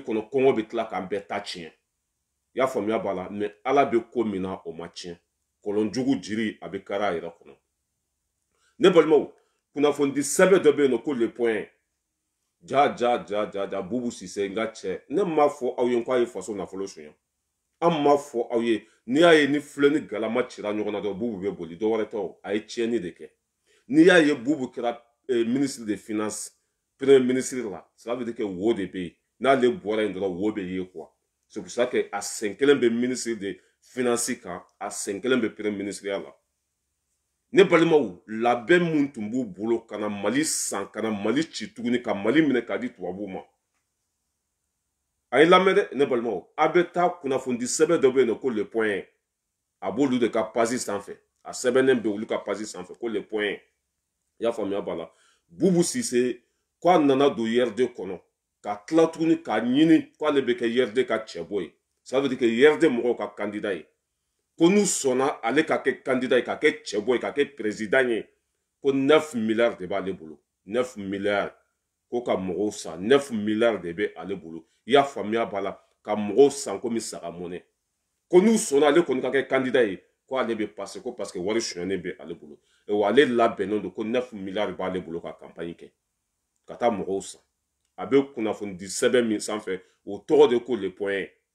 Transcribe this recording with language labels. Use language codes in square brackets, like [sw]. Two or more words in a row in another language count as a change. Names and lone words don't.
[bm] kɔnɔ kɔngɔ bɛ tila k'an bɛɛ ta tiɲɛ i y'a faamuya b'a la mais ala bɛ ko min na o ma tiɲɛ kɔlɔnjugu jiri a bɛ kari a yɛrɛ kɔnɔ ne balimaw kunnafoni di sɛbɛn dɔ bɛ yen nɔ ko [fr] le point [bm] ja Boubou Cissé n ka cɛ ne m'a fɔ aw ye k'a ye faso nafolo suɲɛ an m'a fɔ aw ye n'i y'a ye ni filɛ ni galama cira ɲɔgɔn na dɔrɔn Boubou bɛ boli dɔwɛrɛ tɛ a ye tiɲɛni de kɛ n'i y'a ye Boubou kɛra [fr] ministre des finances premier ministre [bm] la [fr] ça veut dire que [bm] wo de bɛ yen n'ale bɔra yen dɔrɔn wo bɛ ye quoi [fr] c'est pour ça que [bm] a sen kelen bɛ [fr] ministre de finance [bm] kan a sen kelen bɛ premier ministeriya la ne balimaw labɛn mun tun b'u bolo ka na Mali san ka na Mali ci tuguni ka Mali minɛ k'a di tubabuw ma a ye lamɛn dɛ ne balimaw a bɛ taa kunnafoni di sɛbɛn dɔ bɛ yen nɔ ko [fr] le point [bm] a b'olu de ka page sanfɛ a sɛbɛnnen bɛ olu ka page sanfɛ ko [fr] le point [bm] i y'a faamuya b'a la Boubou Cissé k'a nana don YRD kɔnɔ ka tila tuguni k'a ɲini k'ale bɛ kɛ YRD ka cɛbɔ ye [fr] ça veut dire que [bm] YRD mɔgɔw ka candidat ye ko n'u sɔnna ale ka kɛ candidat ye ka kɛ cɛbɔ ye ka kɛ président ye ko [fr] 9 milliards de [bm] b'ale bolo 9 milliards ko ka mɔgɔw san [fr] 9 milliards de [bm] bɛ ale bolo i y'a faamuya b'a la ka mɔgɔw san komi saga mɔnɛ ko n'u sɔnna ale kɔni ka kɛ candidat ye ko ale bɛ passer ko [fr] parce que [bm] wari suɲɛnen bɛ ale bolo wa ale labɛnnen don ko 9 milliards b'ale bolo ka campagne kɛ ka taa mɔgɔw san a bɛ kunnafoni di sɛbɛn min sanfɛ o tɔgɔ de ko [fr] le point